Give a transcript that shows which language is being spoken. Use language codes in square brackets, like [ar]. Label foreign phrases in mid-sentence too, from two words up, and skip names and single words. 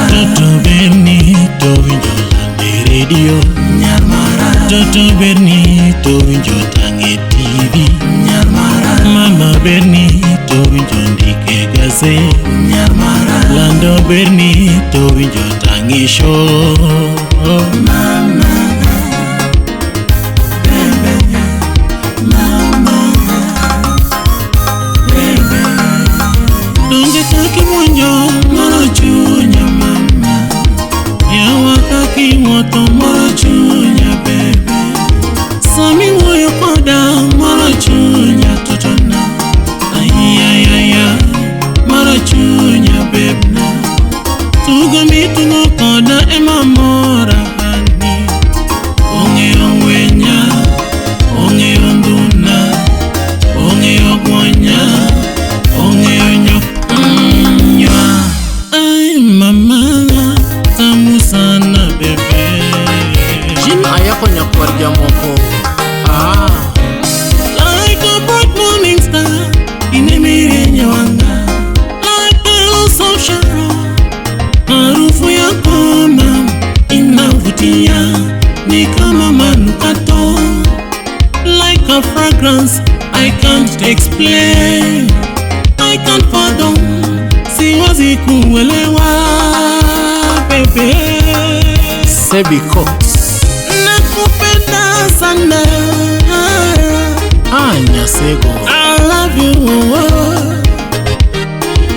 [luo] Toto berni to winjo lande radio. Nyarmara. Toto berni to winjo tange TV. Nyarmara. Mama berni to winjo ndike gaze. Nyarmara. Lando berni to winjo tange show. Mama. Bebe. Mama. Bebe. Donge taki monjo moro chunya mama. Yawa kaki moto moro chunya bebe. Sami woyo koda moro chunya totona. Ayayaya moro chunya bebna. Tugo mituno koda ema mora hani. Onge ongwenya. Onge onduna. Onge ogwanya. Onge onyo. [sw] Ay mama. Tamu sana bebe. [luo] Jin ayako nyakwar jamoko. [en] Like a bright morning star. [luo] Inemire nyawanga. [en] Like the rose of Sharon. [sw] Harufu yako mama inavutia. Ni kama manukato. [en] Like a fragrance I can't explain. I can't fathom. [sw] Siwezi kuelewa bebe. Sebi Cox. Nakupenda sana. [luo] Nyasego. [en] I love you.